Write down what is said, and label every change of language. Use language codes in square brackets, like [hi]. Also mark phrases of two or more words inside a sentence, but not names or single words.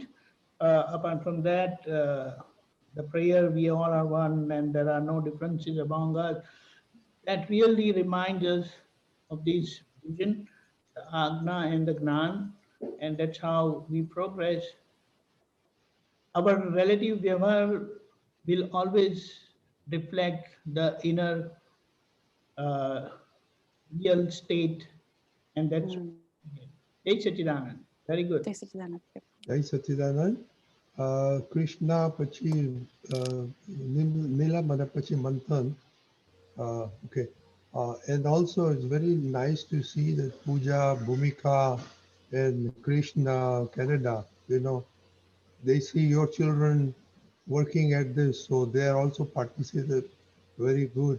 [en] Apart from that, the prayer, we all are one and there are no differences among us, that really reminds us of this vision, the Agna and the Gnan, and that's how we progress. Our relative vyavhar will always reflect the inner real state, and that's Jai Sachidanand. Very good. Jai Sachidanand. Jai Sachidanand. Krishna પછી Nila mana પછી Manthan. Okay. And also it's very nice to see that Puja, Bhumika, and Krishna, Canada, you know, they see your children working at this, so they are also participated very good.